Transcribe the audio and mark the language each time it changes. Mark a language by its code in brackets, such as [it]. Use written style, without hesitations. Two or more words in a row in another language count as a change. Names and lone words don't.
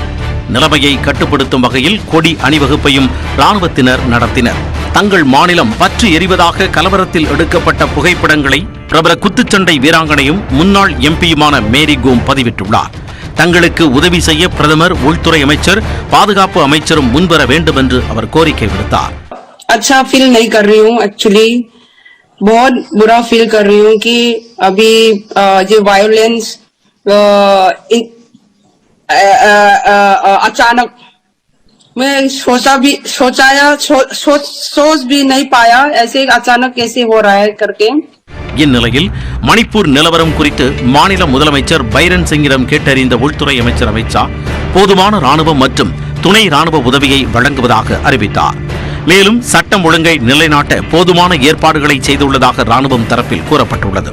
[ta] நிலைமையை கட்டுப்படுத்தும் வகையில் கொடி அணிவகுப்பையும் ராணுவத்தினர் நடத்தினர். தங்கள் மாநிலம் பற்றி எரிவதாக கலவரத்தில் எடுக்கப்பட்ட புகைப்படங்களை பிரபல குத்துச்சண்டை வீராங்கனையும் முன்னாள் எம்பியுமான மேரி கோம் பதிவிட்டுள்ளார். தங்களுக்கு உதவி செய்ய பிரதமர், உள்துறை அமைச்சர், பாதுகாப்பு அமைச்சரும் முன்வர வேண்டும் என்று அவர் கோரிக்கை விடுத்தார். [hi] अच्छा फील नहीं कर रही हूँ, एक्चुअली बहुत बुरा फील कर रही हूँ कि अभी जो वायलेंस अचानक मैं सोच भी नहीं पाया ऐसे अचानक कैसे हो रहा है करके. [ta] இந்நிலையில் மணிப்பூர் நிலவரம் குறித்து மாநில முதலமைச்சர் பைரன் சிங்கிடம் கேட்டறிந்த உள்துறை அமைச்சர் அமித் ஷா போதுமான ராணுவம் மற்றும் துணை ராணுவ உதவியை வழங்குவதாக அறிவித்தார். மேலும் சட்டம் ஒழுங்கை நிலைநாட்ட போதுமான ஏற்பாடுகளை செய்துள்ளதாக ராணுவம் தரப்பில் கூறப்பட்டுள்ளது.